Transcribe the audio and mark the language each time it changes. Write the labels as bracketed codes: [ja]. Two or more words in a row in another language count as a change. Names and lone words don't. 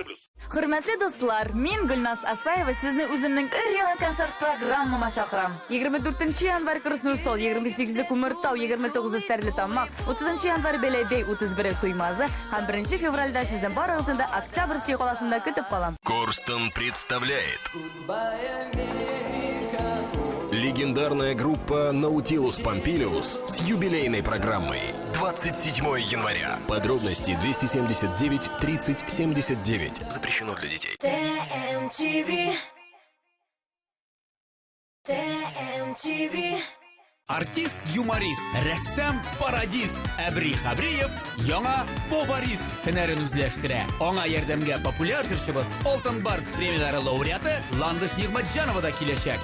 [tt] Хөрмәтле дуслар, мин Гөлназ Асаева сезне үземнең өр-яңа концерт программама чакырам. 24 январь Красноусол, 28 Күмертау, 29 Стәрлетамак, 30 январь Бәләбәй, 31 Туймазы һәм 1 февральдә сезнең барыгызны да Октябрьский каласында көтеп калам. [ru] Корстон представляет легендарная группа Nautilus Pompilius с юбилейной программой 27 января. Подробности 279 30 79. Запрещено для детей. TMTV TMTV [tt] Артист-юморист, рәссам, пародист Әбри Хабриев яңа поварист һөнәрен үзләштерә. Аңа ярдәмгә популяр җырчыбыз Алтын Барс премияләре лауреаты Ландыш Нигъмәтҗанова да киләчәк.